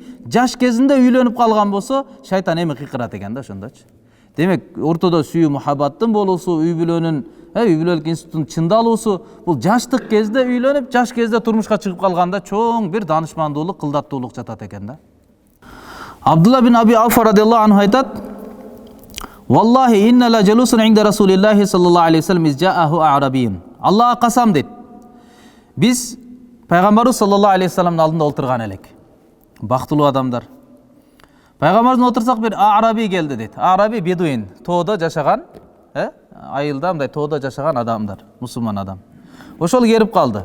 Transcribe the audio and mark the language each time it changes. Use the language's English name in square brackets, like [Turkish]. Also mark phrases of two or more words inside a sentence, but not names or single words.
[Kyrgyz] Жаш кезинде үйлөнүп калган болсо, шайтан эми кыйкырат экен да ошондочу. Демек, ортодо сүйүү мухаббаттын болуусу, үй бүлөлүк институттун чындалуусу, бул жаштык кезде үйлөнүп, жаш кезде турмушка чыгып калганда чоң бир данышмандуулук, кылдаттуулук жатат экен да. [Arabic] Абдулла бин Аби Ауфа رضي الله عنه айтат: "والله إنا لجلوس عند رسول الله صلى الله عليه وسلم إذ جاءه أعرابي." [Kyrgyz] Аллаха касам дейт. Биз пайгамбарыбыз [Arabic] صلى الله عليه وسلم [Kyrgyz] алдында олтурган элек. Бактылуу адамдар. Пайгамбардан отурсак бир а'раби келди дейт. А'раби бедуин, тоодо жашаган, айылда мындай тоодо жашаган адамдар, мусулман адам. Ошол келип калды.